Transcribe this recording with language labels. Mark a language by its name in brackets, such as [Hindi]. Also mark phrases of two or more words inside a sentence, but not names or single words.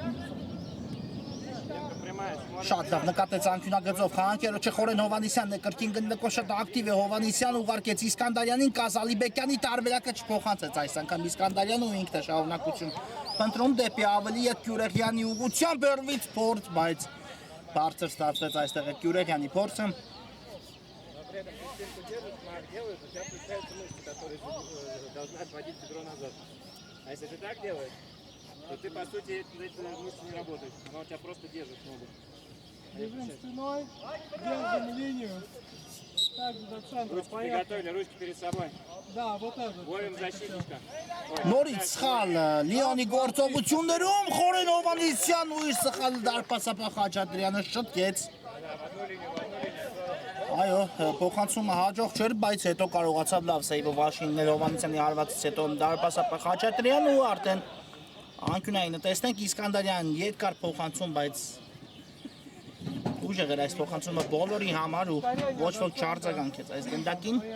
[Armenian] Շատ լավ նկատեց անկյունագծով խաղանկերոջը Խորեն Հովանեսյանն է կրկին գնդակով շատ ակտիվ է Հովանեսյան ուղարկեց Իսկանդարյանին Զալիբեկյանի տարբերակը չփոխանցեց այս անգամ Իսկանդարյանը ու ինքն է շարունակություն Փնտրում դեպի ավելի է Կյուրեղյանի ուղղությամբ Բերվից փորձ, բայց բարձր ստացվեց այստեղ է Կյուրեղյանի փորձը [Russian] если ты так делаешь, то ты по сути эти мышцы не работают, она у тебя просто держит ногу. Держим спиной, держим линию. Так, до центра. Ручки приготовили, ручки перед собой. Да, вот это. Ловим защитника. [Armenian] Նորից սխալ Լիոնի գործողություններում Խորեն Հովանեսյան ու իր սխալ դարպասապա Խաչատրյանը շտկեց Այո, փոխանցումը հաջող չէր, բայց հետո կարողացավ լավ սեյվը Վաշինգտոն Հովանեսյանի հարվածից հետո դարպասապա Խաչատրյանը ու արդեն անկյունային տեսնենք Իսկանդարյան երկար փոխանցում, բայց ուժեղ էր այս փոխանցումը բոլորի համար ու ոչ ոք չարձագանքեց այս գնդակին